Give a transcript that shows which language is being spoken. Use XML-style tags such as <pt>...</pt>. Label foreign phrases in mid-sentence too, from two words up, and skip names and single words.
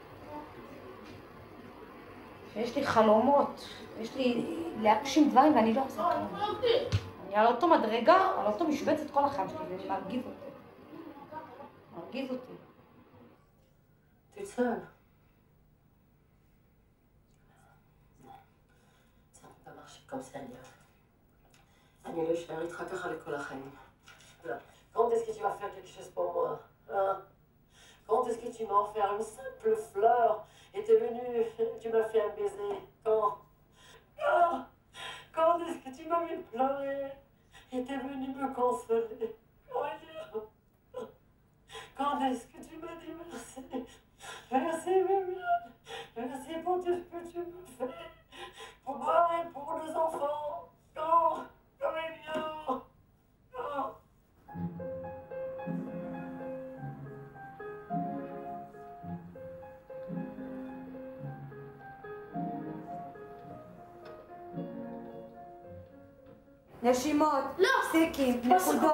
<he>יש לי חלומות, יש לי להגשים דברים ואני לא עושה כלום. אני על אותו מדרגה, על אותו משבצת כל החיים שלי, וזה מרגיז אותי. מרגיז אותי. תצטער.</he> <fr>Comme ça,</fr> <he>אני לא אשאר איתך ככה לכל החיים.</he> <fr>Quand est-ce que tu vas faire quelque chose pour moi? Quand est-ce que tu m'as offert une simple fleur et t'es venu, tu m'as fait un baiser? Quand est-ce que tu m'as vu pleurer et t'es venu me consoler? Quand est-ce que tu m'as dit merci? Merci, Viviane. Merci pour tout ce que tu me fais. Pour moi et pour nos enfants. Aurélien.</fr> <he>נשימות, פסיקים, נקודות.</he>